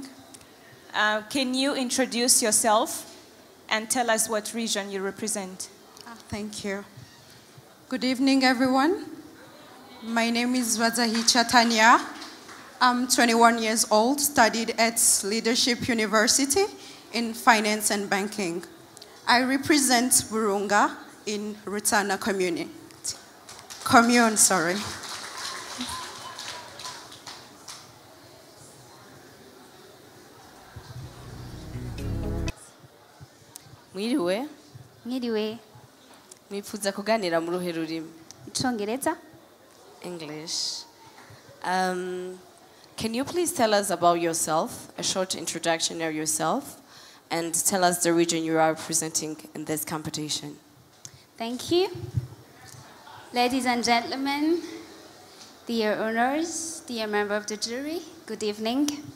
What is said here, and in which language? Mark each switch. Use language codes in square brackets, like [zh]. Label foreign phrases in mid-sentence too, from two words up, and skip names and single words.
[en] Can you introduce yourself and tell us what region you represent? Thank you. Good evening, everyone. My name is Wazahicha Tanya. I'm 21 years old, studied at Leadership University in Finance and Banking. I represent Burunga in Rutana Commune. [rn] Mwiriwe. Mwiriwe. Mwifuza kuganira mu ruhe rurimi? Icongereza. [en] English. Can you please tell us about yourself, a short introduction of yourself, and tell us the region you are representing in this competition? Thank you. Ladies and gentlemen, dear honors, dear member of the jury, good evening.